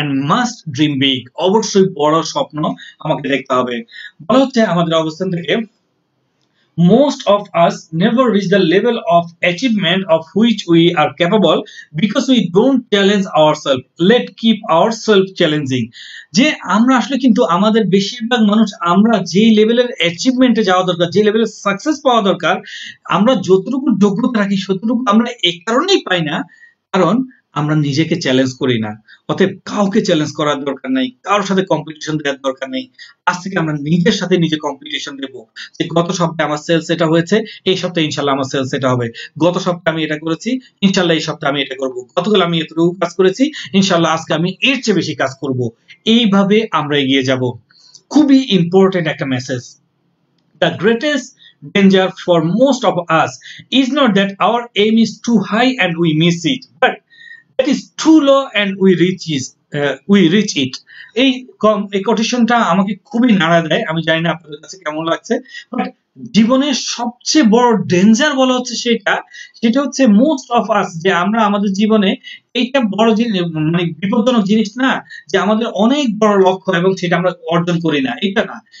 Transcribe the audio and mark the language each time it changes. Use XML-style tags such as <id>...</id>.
<en>must dream big,</en> <bn>অবশ্যই বড় স্বপ্ন আমাকে দেখতে হবে। বলা হচ্ছে আমাদের অবস্থান থেকে</bn> <en>most of us never reach the level of achievement of which we are capable because we don't challenge ourselves. Let keep ourselves challenging.</en> <bn>যে আমরা আসলে কিন্তু আমাদের বেশিরভাগ মানুষ আমরা যে লেভেলের অ্যাচিভমেন্টে যাওয়া দরকার, যে লেভেলের সাকসেস পাওয়া দরকার, আমরা যতটুকু যোগ্যতা রাখি ততটুকু আমরা এই কারণেই পাই না, কারণ আমরা নিজেকে চ্যালেঞ্জ করি না। অতএব কাউকে চ্যালেঞ্জ করার দরকার নাই, কারোর সাথে কম্পিটিশন দেওয়ার দরকার নেই। আজ থেকে আমরা নিজের সাথে নিজে কম্পিটিশন দেবো, যে গত সপ্তাহে আমার সেলস এটা হয়েছে, এই সপ্তাহে ইনশাল্লাহ আমার সেলস এটা হবে। গত সপ্তাহে আমি এটা করেছি, ইনশাল্লাহ এই সপ্তাহে আমি এটা করব। গতকাল আমি এতটুকু কাজ করেছি, ইনশাল্লাহ আজকে আমি এর চেয়ে বেশি কাজ করব। এইভাবে আমরা এগিয়ে যাব। খুবই ইম্পর্টেন্ট একটা message.</bn> <en>The greatest danger for most of us is not that our aim is too high and we miss it, but that is too low and we reach it.</en> <bn>এই কোটেশনটা আমাকে খুবই নাড়া দেয়। আমি জানি না আপনাদের কাছে কেমন লাগছে, বাট জীবনের সবচেয়ে বড় ডেঞ্জার বলা হচ্ছে সেটা হচ্ছে</bn> <en>most of us,</en> <bn>যে আমরা আমাদের জীবনে এইটা বড় জিনিস, মানে বিপজ্জনক জিনিস না যে আমাদের অনেক বড় লক্ষ্য এবং সেটা আমরা অর্জন করি না, এটা না।</bn>